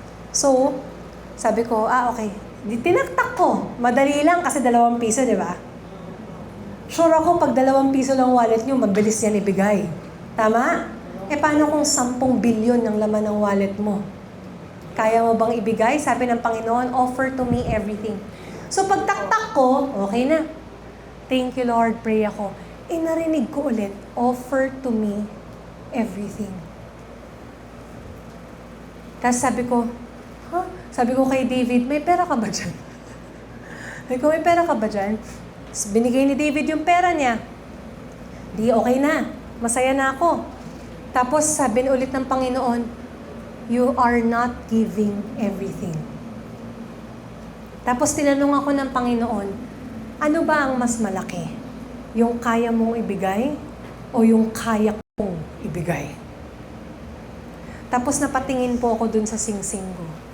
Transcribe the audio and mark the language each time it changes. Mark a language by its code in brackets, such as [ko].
[tl] So, sabi ko, okay. Tinaktak ko. Madali lang kasi 2 piso, di ba? Sure ako, pag 2 piso lang wallet nyo, mabilis yan ibigay. Tama? Paano kung 10 bilyon ng laman ng wallet mo? Kaya mo bang ibigay? Sabi ng Panginoon, [en] offer to me everything. [tl] So pagtaktak ko, okay na. [en] Thank you Lord, pray [tl] ako. Narinig ko ulit, [en] offer to me everything. [tl] Tapos sabi ko, Sabi ko kay David, may pera ka ba dyan? Sabi ko, may pera ka ba dyan? Binigay ni David yung pera niya. Di okay na. Masaya na ako. Tapos sabi ulit ng Panginoon, [en] you are not giving everything. [tl] Tapos tinanong ako ng Panginoon, ano ba ang mas malaki? Yung kaya mong ibigay o yung kaya kong ibigay? Tapos napatingin po ako dun sa singsing ko.